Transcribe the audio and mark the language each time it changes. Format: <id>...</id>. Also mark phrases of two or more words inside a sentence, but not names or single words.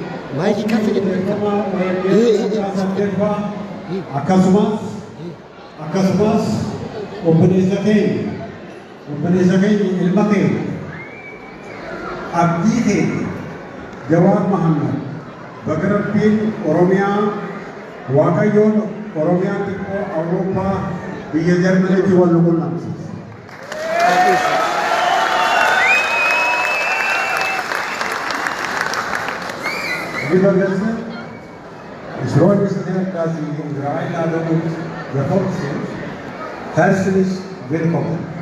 <om>akkasumas obboleessa keenya ilma keenya abdii keenya Jawaar Mohammad baga Rabbiin Oromiyaa Waaqayyoon Oromiyaa xiqqoo Awurooppaa biyya Jarmaniitti wal quunnamsiise.</om> <de>Lieber Gäste, ich freue mich sehr, dass Sie unsere Einladung gefolgt sind. Herzlich willkommen.</de>